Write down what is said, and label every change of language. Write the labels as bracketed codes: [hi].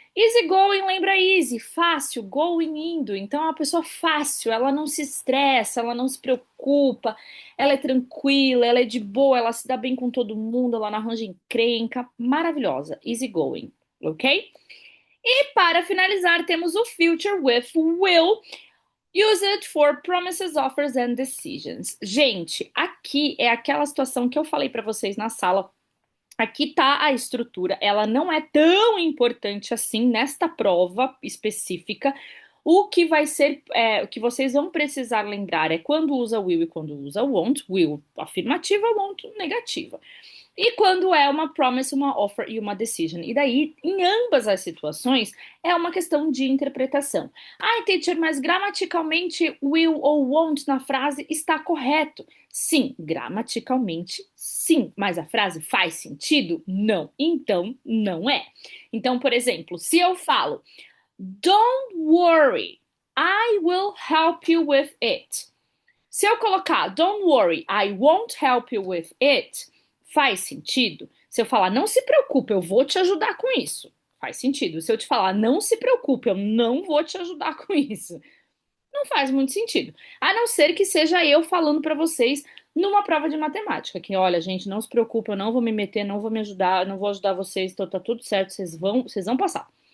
[pt] Easy going, lembra easy, fácil, going, indo. Então é uma pessoa fácil, ela não se estressa, ela não se preocupa, ela é tranquila, ela é de boa, ela se dá bem com todo mundo, ela não arranja encrenca, maravilhosa, easy going, ok? E para finalizar, temos o future with will. [en] Use it for promises, offers and decisions. [pt] Gente, aqui é aquela situação que eu falei para vocês na sala. Aqui tá a estrutura, ela não é tão importante assim nesta prova específica. O que vai ser, o que vocês vão precisar lembrar é quando usa will e quando usa won't. Will afirmativa, won't negativa. E quando é uma promise, uma offer e uma decision. E daí, em ambas as situações, é uma questão de interpretação. Ai, teacher, mas gramaticalmente will ou won't na frase está correto. Sim, gramaticalmente sim, mas a frase faz sentido? Não. Então, não é. Então, por exemplo, se eu falo [en] don't worry, I will help you with it. [pt] Se eu colocar [en] don't worry, I won't help you with it, [pt] faz sentido? Se eu falar não se preocupe, eu vou te ajudar com isso, faz sentido. Se eu te falar não se preocupe, eu não vou te ajudar com isso, não faz muito sentido. A não ser que seja eu falando para vocês numa prova de matemática, que olha, gente, não se preocupe, eu não vou me meter, não vou me ajudar, não vou ajudar vocês, então tá tudo certo, vocês vão passar.